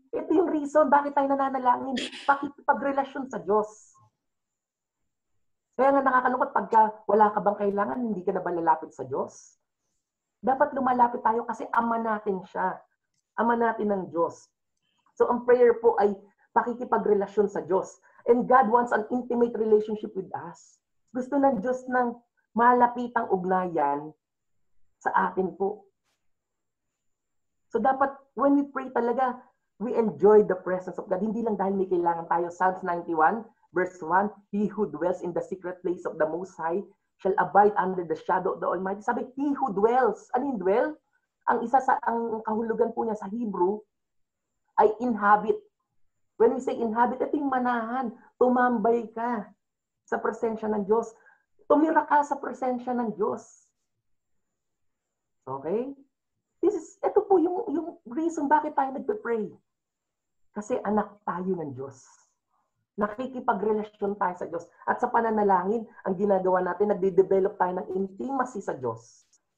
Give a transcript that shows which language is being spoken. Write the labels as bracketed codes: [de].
[tl] Ito yung reason bakit tayo nananalangin. Pakikipagrelasyon sa Diyos. Kaya nga nakakalungkot pagka wala ka bang kailangan, hindi ka na ba lalapit sa Diyos? Dapat lumalapit tayo kasi ama natin siya. Ama natin ng Diyos. So ang prayer po ay pakikipagrelasyon sa Diyos. [en] And God wants an intimate relationship with us. [tl] Gusto ng Diyos ng malapitang ugnayan sa atin po. So dapat [en] when we pray talaga, we enjoy the presence of God. [tl] Hindi lang dahil may kailangan tayo. [en] Psalms 91 verse 1, He who dwells in the secret place of the Most High shall abide under the shadow of the Almighty. Sabi, he who dwells. [tl] Ano yung [en] dwell? [tl] Ang kahulugan po niya sa Hebrew ay inhabit. [en] When we say inhabit, [tl] ito yung manahan. Tumambay ka sa presensya ng Diyos. Tumira ka sa presensya ng Diyos. Okay? Ito po yung reason bakit tayo nagpe-pray. Kasi anak tayo ng Diyos. Nakikipagrelasyon tayo sa Diyos. At sa pananalangin, ang ginagawa natin, nagde-develop tayo ng intimacy sa Diyos.